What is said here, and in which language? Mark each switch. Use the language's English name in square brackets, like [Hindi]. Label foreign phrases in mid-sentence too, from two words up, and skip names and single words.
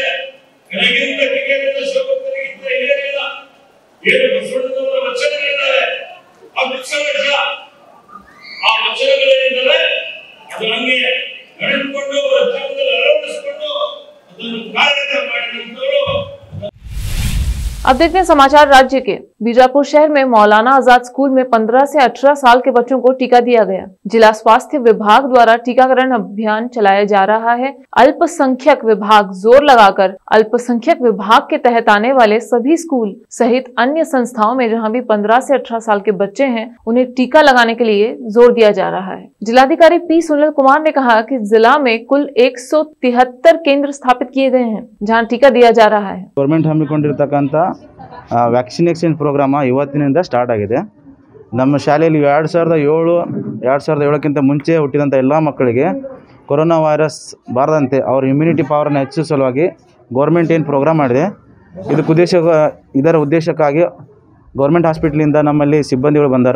[Kannada] ನನಗಿಂತ ಕಿರಿಯರಿಂದ ಶಿವಭಕ್ತರಿಗಿಂತ ಹಿರಿಯರಿಲ್ಲ. ಏನು ಬಸವಣ್ಣನವರ ವಚನಗಳಿದ್ದಾವೆ, ಅಕ್ಷರಶಃ ಆ ವಚನಗಳೇನಿದ್ದಾವೆ ಅದು ಹಂಗೆ ನಡೆದುಕೊಂಡು ಜೀವನದಲ್ಲಿ ಅಳವಡಿಸಿಕೊಂಡು ಅದನ್ನು ಕಾರ್ಯ ಮಾಡಿದಂತವರು. [Hindi] अब देखते हैं समाचार राज्य के। बीजापुर शहर में मौलाना आजाद स्कूल में 15 से 18 साल के बच्चों को टीका दिया गया। जिला स्वास्थ्य विभाग द्वारा टीकाकरण अभियान चलाया जा रहा है। अल्पसंख्यक विभाग जोर लगाकर अल्पसंख्यक विभाग के तहत आने वाले सभी स्कूल सहित अन्य संस्थाओं में जहां भी 15 से 18 साल के बच्चे हैं उन्हें टीका लगाने के लिए जोर दिया जा रहा है। जिलाधिकारी पी सुनील कुमार ने कहा कि जिला में कुल 173 केंद्र स्थापित किए गए हैं जहाँ टीका दिया जा रहा है। [Kannada] गवर्नमेंट हम्मिಕೊಂಡಿರತಕ್ಕಂತ [English] vaccination program [Kannada] ಇವತ್ತಿನಿಂದ ಸ್ಟಾರ್ಟ್ ಆಗಿದೆ. ನಮ್ಮ ಶಾಲೆಯಲ್ಲಿ 2007ಕ್ಕಿಂತ ಮುಂಚೆ ಹುಟ್ಟಿದಂಥ ಎಲ್ಲ ಮಕ್ಕಳಿಗೆ [English] corona virus [Kannada] ಬಾರದಂತೆ ಅವರ ಇಮ್ಯುನಿಟಿ ಪವರನ್ನು ಹೆಚ್ಚಿಸುವ ಸಲುವಾಗಿ ಗೌರ್ಮೆಂಟ್ ಏನು ಪ್ರೋಗ್ರಾಮ್ ಮಾಡಿದೆ ಇದರ ಉದ್ದೇಶಕ್ಕಾಗಿ ಗೌರ್ಮೆಂಟ್ ಹಾಸ್ಪಿಟ್ಲಿಂದ ನಮ್ಮಲ್ಲಿ ಸಿಬ್ಬಂದಿಗಳು ಬಂದರು.